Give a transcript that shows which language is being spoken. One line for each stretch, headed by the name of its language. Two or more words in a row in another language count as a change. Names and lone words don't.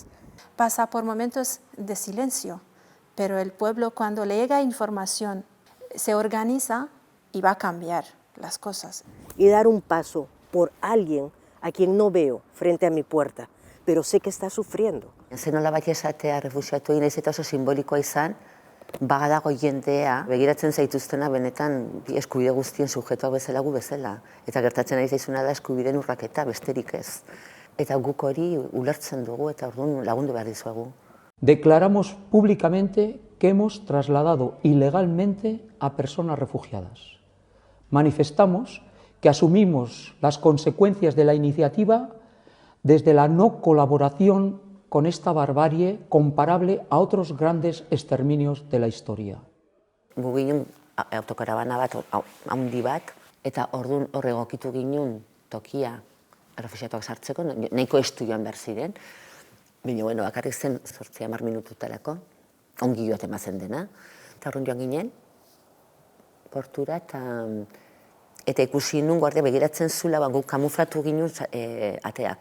Spanish: Pasa por momentos de silencio, pero el pueblo cuando le llega información se organiza y va a cambiar las cosas. Y dar un paso por alguien a quien no veo frente a mi puerta, pero sé que está sufriendo.
Basque: Zer nolabait esatea refuxiatuei naiz eta oso simbolikoa izan, bagadago jendea begiratzen zaituztena benetan eskubide guztien subjektuak bezala gu bezala. Eta gertatzen ari zaizuna da eskubideen urraketa besterik ez. Eta guk hori ulertzen dugu eta orduan lagundu behar dizuegu.
Spanish: Declaramos públicamente que hemos trasladado ilegalmente a personas refugiadas. Manifestamos que asumimos las consecuencias de la iniciativa desde la no colaboración con esta barbarie comparable a otros grandes exterminios de la historia.
Basque: Gu ginen autokarabana bat, handi bat, eta orduan hor egokitu ginen tokia errefuxiatuak sartzeko, nahiko estu joan behar ziren. Baina, bueno, bakarrik zen 8-10 minututarako, ongi joaten bazen dena. Eta orduan joan ginen, portura, eta ikusi nun guardia begiratzen zula, guk kamuflatu ginen ateak.